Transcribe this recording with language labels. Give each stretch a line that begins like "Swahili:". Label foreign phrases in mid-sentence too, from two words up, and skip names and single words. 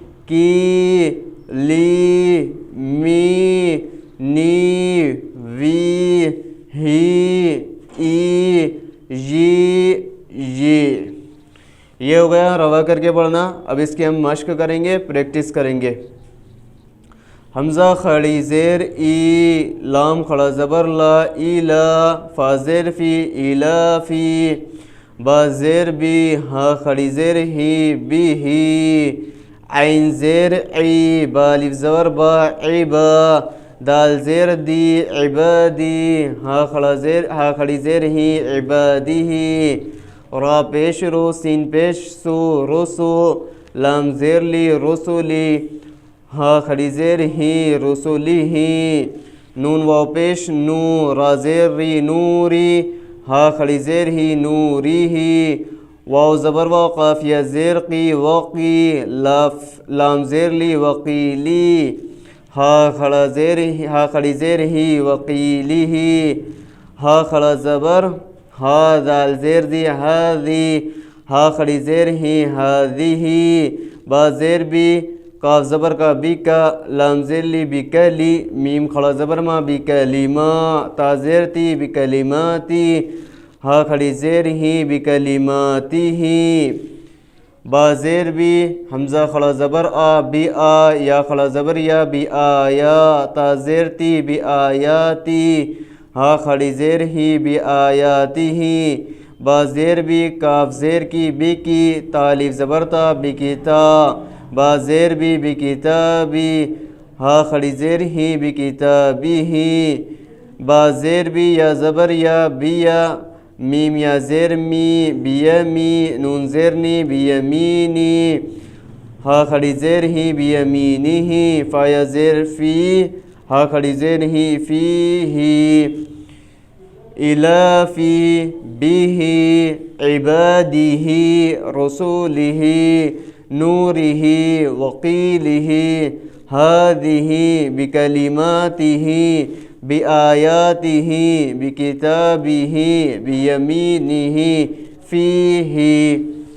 Urdu: کی، لی، می، نی، وی، یہ ہو گیا روا کر کے پڑھنا. اب اس کی ہم مشق کریں گے, پریکٹس کریں گے. حمزہ کھڑی زیر ای, لام کھڑا زبر لا, ای لا, فا زیر فی, ایلا فی, با زیر بی, ہا کھڑی زیر ہی,
Arabic: بی ہی,
Urdu: عین زیر عی, با الف زبر با, عبا, دال زیر دی, عبادی, ہا کھڑی زیر ہی, عبادی, را پیش رو, سین پیش سو, رسو, لام زیر لی, رسولی, ہا کھڑی زیر ہی,
Arabic: رسولی ہی,
Urdu: نون واو پیش نو, را زیر ری, نوری, ہا کھڑی زیر ہی,
Arabic: نوری ہی,
Urdu: واو زبر واو, قافیہ زیر قی, وقی, لام زیر لی, وقیلی, ہا کھڑی زیر ہی,
Arabic: وقیلی ہی,
Urdu: ہا کھڑا زبر ہا, دال زیر دی, ہادی, ہا کھڑی زیر ہی,
Arabic: ہادی ہی,
Urdu: با زیر بی, کاف زبر کا, بی کا, لام زیر لی, بی کلی, میم کھڑا زبر ما, بی کلیما, تا زیر تی,
Arabic: بی کلیماتی,
Urdu: ہا کھڑی زیر ہی,
Arabic: بی کلیماتی ہی,
Urdu: با زیر بی, حمزہ کھڑا زبر آ, بی آ, یا کھڑا زبر یا, بی آیا, تا زیر تی,
Arabic: بی آیاتی,
Urdu: ہا کھڑی زیر ہی,
Arabic: بی آیاتی ہی,
Urdu: با زیر بی, کاف زیر کی, بی کی, تا الف زبر تا,
Arabic: بی کی تا,
Urdu: با زیر بی,
Arabic: بی کتابی,
Urdu: ہا کھڑی زیر ہی,
Arabic: بی کتابی ہی,
Urdu: با زیر بی, یا زبر یا,
Arabic: بی یا,
Urdu: میم یا زیر می, بیمی, نون زیر نی, بیمینی, ہا کھڑی زیر ہی,
Arabic: بیمینی ہی,
Urdu: فا یا زیر فی, ہا کھڑی زیر ہی,
Arabic: فی ہی, الافی, بیہی, عبادی, رسولی, نوری, وقیلی, ہادی, بکلماتی, بآیاتی, بکتابی, بیمینی, فیہی.